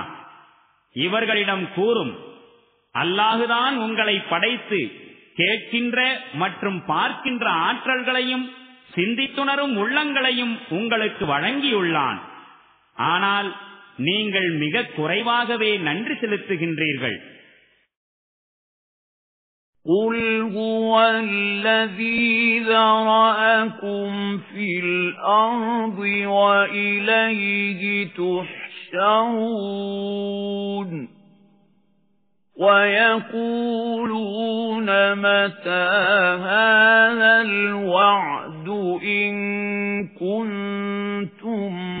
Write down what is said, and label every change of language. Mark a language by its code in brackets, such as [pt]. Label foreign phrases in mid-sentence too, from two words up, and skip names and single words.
[ta] இவர்களிடம் கூறும், அல்லாஹுதான் உங்களை படைத்து கேட்கின்ற மற்றும் பார்க்கின்ற ஆற்றல்களையும் சிந்தித்துணரும் உள்ளங்களையும் உங்களுக்கு வழங்கியுள்ளான். ஆனால் நீங்கள் மிக குறைவாகவே நன்றி செலுத்துகின்றீர்கள். [ar] قُلْ هُوَ الَّذِي ذَرَأَكُمْ فِي الْأَرْضِ وَإِلَيْهِ تُحْشَرُونَ وَيَقُولُونَ مَتَى هَذَا الْوَعْدُ إِن كُنتُمْ